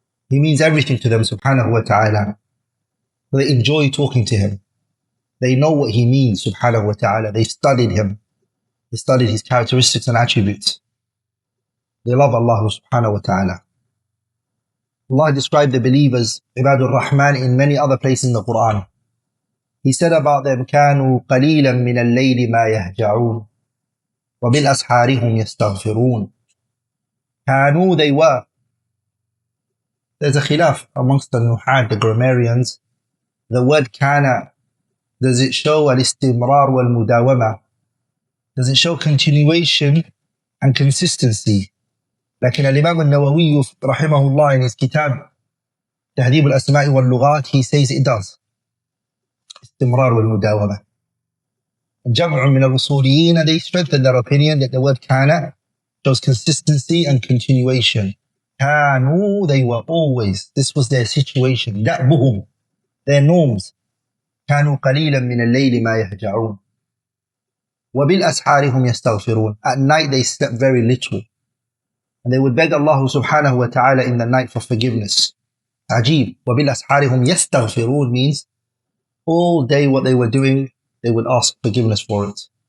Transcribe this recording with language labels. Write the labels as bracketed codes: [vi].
[en] He means everything to them subhanahu wa ta'ala. They enjoy talking to Him. They know what He means subhanahu wa ta'ala. They studied Him. They studied His characteristics and attributes. They love Allah subhanahu wa ta'ala. Allah described the believers, Ibadur Rahman, in many other places in the Quran. He said about them, [ar] كَانُوا قَلِيلًا مِنَ اللَّيْلِ مَا يَهْجَعُونَ وَبِالْأَسْحَارِ هُمْ يَسْتَغْفِرُونَ. [en] كَانُوا, they were. There's a khilaf amongst the nuhad, the grammarians. The word kana, does it show al-istimrar wal-mudawama? Does it show continuation and consistency? [ar] لكن الإمام النووي رحمه الله [en] in his kitab تهذيب الأسماء واللغات, he says it does. [ar] استمرار والمداومة. جمع من الأصوليين, [en] they strengthen their opinion that the word kana shows consistency and continuation. كانوا, they were always, this was their situation, دأبهم, their norms. [ar] كانوا قليلا من الليل ما يهجعون وبالأسحار هم يستغفرون. [en] At night they slept very little. And they would beg Allah subhanahu wa ta'ala in the night for forgiveness. Ajib. [ar] وَبِالْأَسْحَارِ هُمْ يَسْتَغْفِرُونَ [en] means all day what they were doing, they would ask forgiveness for it.